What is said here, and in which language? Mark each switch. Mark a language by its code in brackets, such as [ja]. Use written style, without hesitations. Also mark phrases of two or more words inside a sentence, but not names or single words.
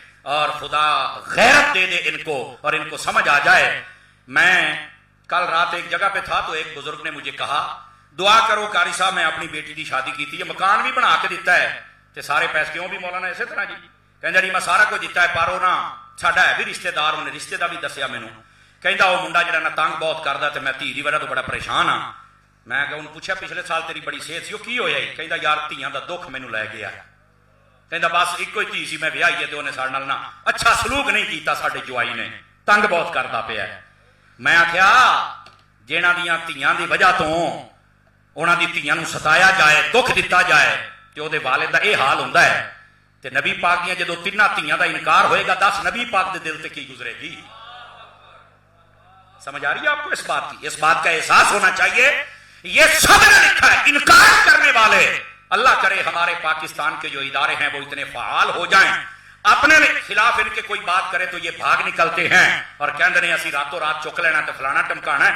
[ur] اور خدا غیرت دے دے ان کو, اور ان کو سمجھ آ جائے. میں کل رات ایک جگہ پہ تھا تو ایک بزرگ نے مجھے کہا دعا کرو قاری صاحب, میں اپنی بیٹی کی شادی کی تھی, یہ مکان بھی بنا کے دیتا ہے تے سارے پیسے کیوں بھی مولانا اسی طرح جی کہندا جی میں سارا کچھ دیتا ہے, [pa] پر نا ساڈا ہے بھی رشتے دار, انہیں رشتے دا بھی دسیا مینوں. کہندا وہ منڈا جڑا نا تنگ بہت کردا تے میں دھی دی وجہ تو بڑا پریشان ہاں. میں کہ انہوں پوچھا پچھلے سال تیری بڑی صحت سی, وہ کی ہویا؟ کہندا یار دھیاں دا دکھ مینوں لے گیا. کہندا بس ایکو ہی دھی سی, میں ویاہی ہے تے انہیں ساڈے نال نا اچھا سلوک نہیں کیتا, ساڈے جوائی نے تنگ بہت کردا پیا. میں آکھیا جنہاں دیاں دھیاں دی وجہ تو انہاں دی دھیاں نوں ستایا جائے, دکھ دتا جائے, تے او دے والد دا اے حال ہوندا ہے, تے نبی پاک دیاں جدوں 3 دھیاں دا انکار ہوئے گا, 10 نبی پاک دے دل تے کی گزرے گی. [ur] سمجھ آ رہی ہے آپ کو اس بات کی؟ اس بات کا احساس ہونا چاہیے. یہ سب نے لکھا ہے, انکار کرنے والے اللہ کرے ہمارے پاکستان کے جو ادارے ہیں وہ اتنے فعال ہو جائیں، اپنے خلاف ان کے کوئی بات کرے تو یہ بھاگ نکلتے ہیں اور [pa] کہندے نے اسی راتوں رات چک لینا تے فلانا ٹمکانا ہے۔